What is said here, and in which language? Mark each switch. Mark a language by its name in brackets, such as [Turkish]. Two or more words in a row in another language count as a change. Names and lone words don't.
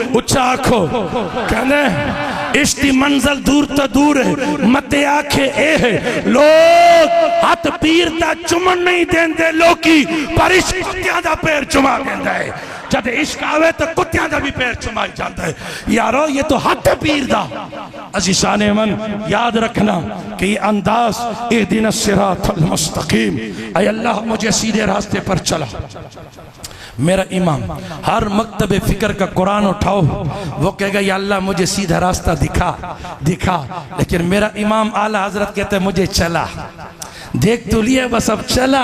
[Punjabi] ਉੱਚਾ ਆਖੋ ਕਹਿਣੇ ਇਸ਼ਕ ਦੀ ਮੰਜ਼ਿਲ ਦੂਰ ਤੋ ਦੂਰ ਹੈ, ਮਤੇ ਆਖੇ ਏ ਹੈ ਲੋਗ ਹੱਥ ਪੀਰ ਦਾ ਚੁੰਮਣ ਨਹੀਂ ਦੇਂਦੇ ਲੋਕੀ, ਪਰ ਇਸ਼ਕ ਕੁੱਤੀਆਂ ਦਾ ਪੈਰ ਚੁੰਮਾ ਦੇਂਦਾ ਹੈ। ਜਬ ਇਸ਼ਕ ਆਵੇ ਤੋ ਕੁੱਤੀਆਂ ਦਾ ਭੀ ਪੈਰ ਚੁੰਮਾਈ ਜਾਤਾ ਹੈ। ਯਾਰੋ ਯੇ ਤੋ ਹੱਥ ਪੀਰ ਦਾ। [Urdu] عزیزانِ من یاد رکھنا کہ یہ انداز [Arabic] اهدنا الصراط المستقيم, [Urdu] اے اللہ مجھے سیدھے راستے پر چلا. میرا امام ہر مکتبِ فکر کا قرآن اٹھاؤ وہ کہے گا [Arabic] يا الله [Urdu] مجھے سیدھا راستہ دکھا دکھا، لیکن میرا امام اعلیٰ حضرت کہتے ہیں مجھے چلا، دیکھ تو لیا بس اب چلا.